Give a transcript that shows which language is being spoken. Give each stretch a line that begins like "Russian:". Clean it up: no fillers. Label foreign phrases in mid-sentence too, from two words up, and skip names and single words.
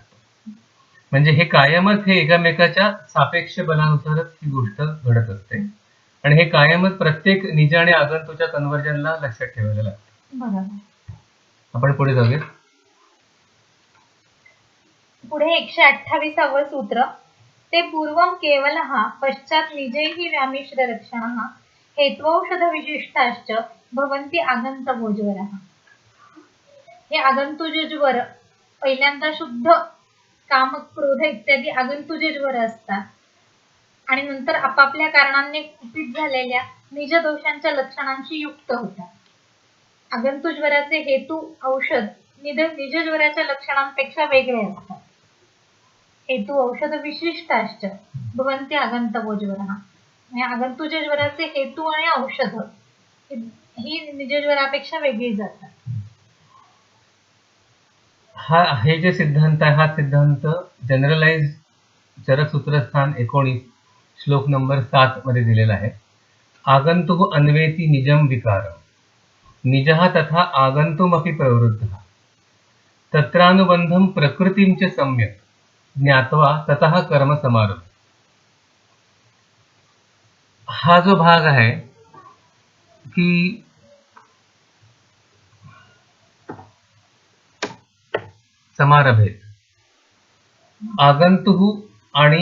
Marathi: म्हणजे हे कायमच हे एकमेकाच्या सापेक्ष बलानुसारच ही गोष्ट घडत असते आणि हे कायमच प्रत्येक निज आणि आगंतूच्या कन्व्हर्जनला लक्षात ठेवायला लागतं. बरोबर. आपण पुढे जाऊया. पुढे 128वे सूत्र, ते
Sanskrit: पूर्वम केवलः पश्चात् निजैः व्यामिश्र लक्षणः हेत्वौषध विशिष्टाश्च भवन्ति आगन्तवो ज्वरः.
Marathi: हे आगंतुजे ज्वर पहिल्यांदा शुद्ध काम क्रोध इत्यादी आगंतुजे ज्वर असतात आणि नंतर आपापल्या कारणांनी कुपित झालेल्या निज दोषांच्या लक्षणांशी युक्त होतात. आगंतु ज्वराचे हेतू औषध निज ज्वराच्या लक्षणांपेक्षा वेगळे असतात.
Sanskrit: हेतू औषध विशिष्टाश्च भवन्ति आगन्तवो ज्वरः.
Marathi: आगंतुजे ज्वराचे हेतू आणि औषध ही निज ज्वरापेक्षा वेगळी जातात. हे जे सिद्धांत आहे, हा सिद्धांत जनरलाइज चरक सूत्रस्थान 19 श्लोक नंबर 7 मध्ये दिलेला आहे.
Sanskrit: आगंतुः अन्वेति निजम विकारम निजः तथा आगंतुमपि प्रवृद्धः तत्रानुबंधम प्रकृतिं च सम्यक् ज्ञात्वा ततः कर्म समारंभ.
Marathi: हा जो भाग आहे की
Sanskrit: समारभेत आगंतुः
Marathi: आणि